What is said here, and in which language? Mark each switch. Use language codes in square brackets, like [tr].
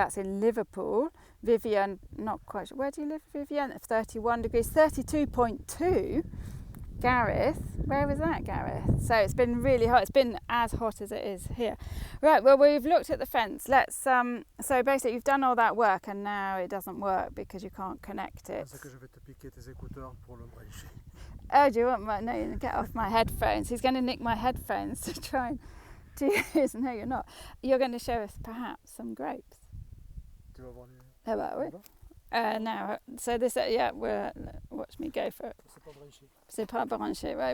[en] That's in Liverpool. Vivian, not quite sure. Where do you live, Vivian? 31 degrees. 32.2. Gareth, where was that, Gareth? So it's been really hot. It's been as hot as it is here. Right, well, we've looked at the fence. Let's so basically you've done all that work and now it doesn't work because you can't connect it. [fr] C'est que je vais te piquer tes écouteurs pour le brancher. [en] Oh, do you want my... No, get off my headphones. He's going to nick my headphones to try and do this. No, you're not. You're going to show us perhaps some grapes. [fr] Tu vas voir [en] How about we? Now, so this, watch me go for it. [fr] C'est pas branché. C'est pas branché, right?